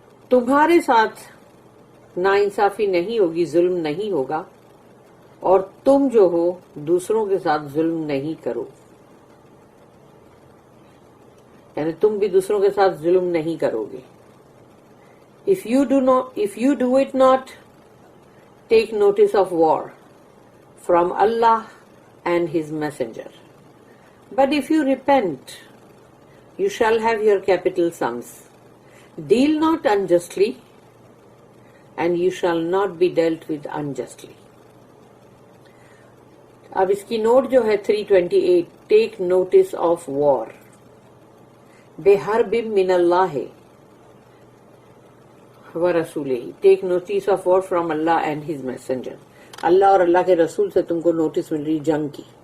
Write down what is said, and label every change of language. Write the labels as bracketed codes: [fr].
[ur] تمہارے ساتھ ناانصافی نہیں ہوگی، ظلم نہیں ہوگا، اور تم جو ہو دوسروں کے ساتھ ظلم نہیں کرو، یعنی تم بھی دوسروں کے ساتھ ظلم نہیں کرو گے. [en] If you do it not, take notice of war from Allah and His Messenger. But if you repent, you shall have your capital sums. Deal not unjustly, and you shall not be dealt with unjustly. [ur] اب اس کی note جو ہے [en] 328، take notice of war [ar] بحرب من اللہ ورسولہ، [en] Take notice of war from اللہ and his messenger. [ur] اللہ اور اللہ کے رسول سے تم کو نوٹس مل رہی جنگ کی.